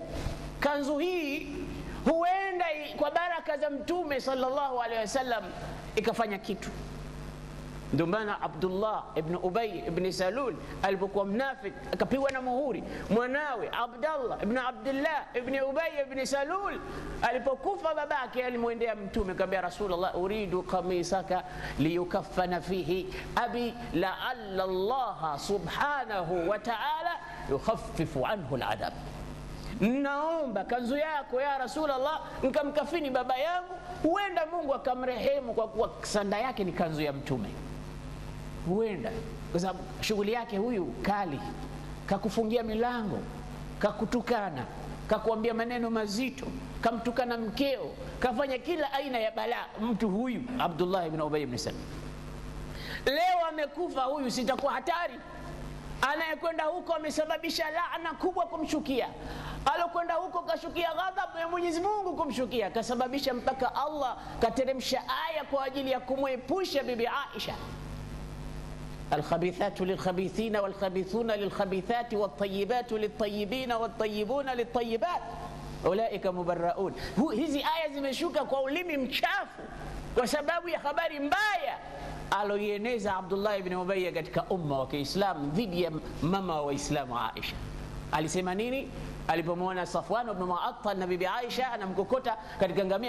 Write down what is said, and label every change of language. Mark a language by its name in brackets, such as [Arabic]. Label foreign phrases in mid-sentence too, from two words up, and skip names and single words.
[Swahili] Kanzu hii huenda kwa baraka za Mtume [Arabic] صلى الله عليه وسلم [Swahili] ikafanya kitu. Ndio maana Abdullah ibn Ubay ibn Salul alipokuwa mnafiki akapigwa na muhuri, mwanawe Abdullah [Arabic] ibn Abdullah ibn Ubay ibn Salul [Swahili] alipokufa babake alimwendea Mtume akamwambia [Arabic] Rasulullah, أريد قميصك ليكفن فيه أبي لعل الله سبحانه وتعالى يخفف عنه العذاب, [Swahili] naomba kanzu yako ya Rasulullah nikamkafini baba yangu, huenda Mungu akamrehemu kwa kuwa sanda yake ni kanzu ya Mtume. Huenda kwa sababu shughuli yake huyu kali, kakufungia milango, kakutukana, kakuambia maneno mazito, kamtukana mkeo, kafanya kila aina ya balaa. Mtu huyu Abdullah ibn Ubay ibn Salul leo amekufa, huyu sitakuwa hatari? Anayekwenda huko amesababisha laana kubwa kumshukia, alokwenda huko kashukia ghadhabu ya Mwenyezi Mungu kumshukia, kasababisha mpaka Allah kateremsha aya kwa ajili ya kumwepusha bibi Aisha, [Arabic] الخبيثات للخبيثين والخبيثون للخبيثات والطيبات للطيبين والطيبون للطيبات أولئك مبرؤون. [Swahili] hizi aya zimeshuka kwa ulimi mchafu kwa sababu ya habari mbaya aloieneza Abdullah ibn Ubay katika umma wa Kiislamu dhidi ya mama wa Waislamu Aisha. Alisema nini alipomwona Safwan ibn Mu'attal na bibi Aisha anamkokota katika ngamia?